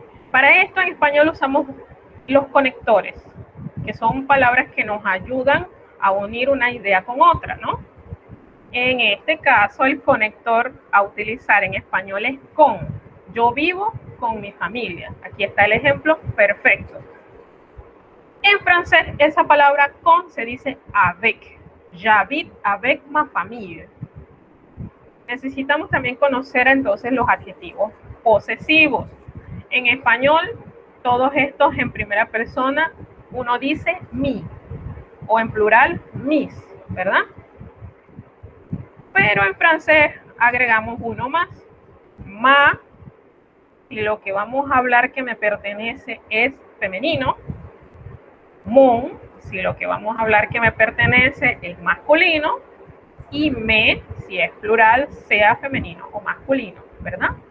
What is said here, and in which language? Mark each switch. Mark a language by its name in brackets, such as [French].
[Spanish] Para esto en español usamos los conectores, que son palabras que nos ayudan a unir una idea con otra, ¿no? En este caso, el conector a utilizar en español es con. Yo vivo con mi familia. Aquí está el ejemplo perfecto. En francés, esa palabra con se dice avec. [French] J'habite avec ma famille. [Spanish] Necesitamos también conocer entonces los adjetivos posesivos. En español, todos estos en primera persona, uno dice mi, o en plural, mis, ¿verdad? Pero en francés agregamos uno más, ma, y lo que vamos a hablar que me pertenece es femenino, mon, si lo que vamos a hablar que me pertenece es masculino, y me, si es plural, sea femenino o masculino, ¿verdad?